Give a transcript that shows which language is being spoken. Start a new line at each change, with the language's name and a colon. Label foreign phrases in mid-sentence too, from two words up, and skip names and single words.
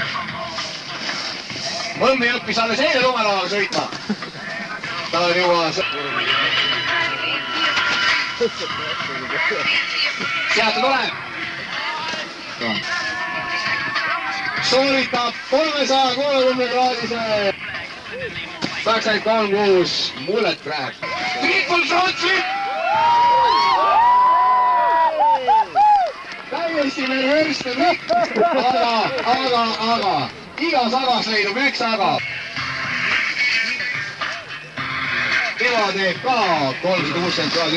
Estonian: Mõmmi õppis alles eile lumelooga sõitma. Ta on juba... Sealt tuleb. Sooritab 360-kraadise.
English: Backside 3-6, mullet crab. Triple front flip!
Estonian: Täiesti perversse flip! Aga, igas agas leidub üks aga. Keva teeb ka 360 kraadi.